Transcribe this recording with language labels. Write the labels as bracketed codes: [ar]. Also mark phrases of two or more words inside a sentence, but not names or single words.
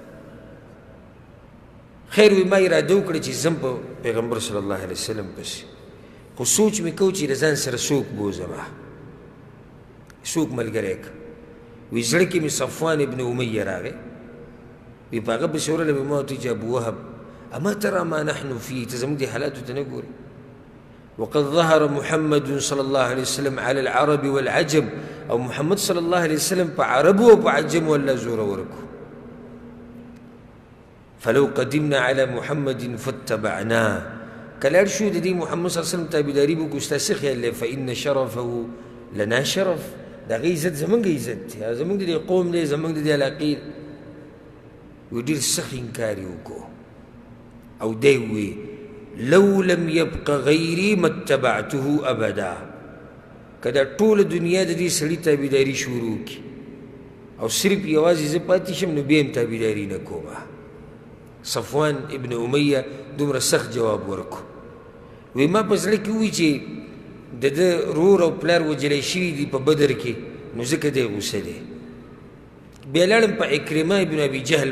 [ps] خیر وي ما اراده وکړه چې ځم په پیغمبر صلی الله علیه وسلم پسې خو سوچ مې کو چې د ځان سره څوک بوځمه څوک ملګری که وی زړه کې مې صفوان ابن امیه راغی وی په هغه پسې ورله مې ما ورته چې ابو وهب [ar] اما ترى ما نحن فيه [ps] ته زموږ دې حالاتو ته نه ګورې [ar] وقد ظهر محمد صلى الله عليه وسلم على العرب والعجم [ps] او محمد صلى الله عليه وسلم په عربو او په عجم والله زور ورکو [ar] فلو قدمنا على محمد فاتبعناه [ps] کلاړ شو د دې محمد صلی الله علیه وسلم تابعداري به وکړو ستاسې خیال دی [ar] فإن شرفه لنا شرف [ps] د هغې عزت زموږ عزت دی زموږ د دې قوم دی زموږ د دې علاقې وی ډېر سخت انکار یې وکړو او دی وی [ar] لو لم يبق غیري ما اتبعته ابدا [ps] که دا ټوله دنیا د دې سړي تابعداري شروع کړي او صرف یوازې زه پاتې شم نو بیا هم تابعداري نه کومه صفوان ابن امیه دومره سخت جواب ورکو وی ما په زړه کې ووایي چې د ده رور او پلار وجلی شوي دي په بدر کې نو ځکه دی غوسه دی بیا لاړم په عکرمه ابن ابي جهل